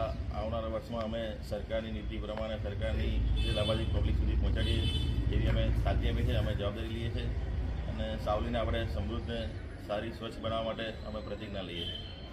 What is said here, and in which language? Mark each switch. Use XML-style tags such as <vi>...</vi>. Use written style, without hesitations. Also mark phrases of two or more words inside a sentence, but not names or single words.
<gu>આવનારા વર્ષમાં અમે સરકારની નીતિ પ્રમાણે સરકારની જે લાભાર્થી પબ્લિક સુધી પહોંચાડીએ એવી અમે સાથી આપી છે, અમે જવાબદારી લીએ છે અને સાવલીને આપણે સમૃદ્ધ, સારી, સ્વચ્છ બનાવવા માટે અમે પ્રતિજ્ઞા લઈએ છીએ।</gu>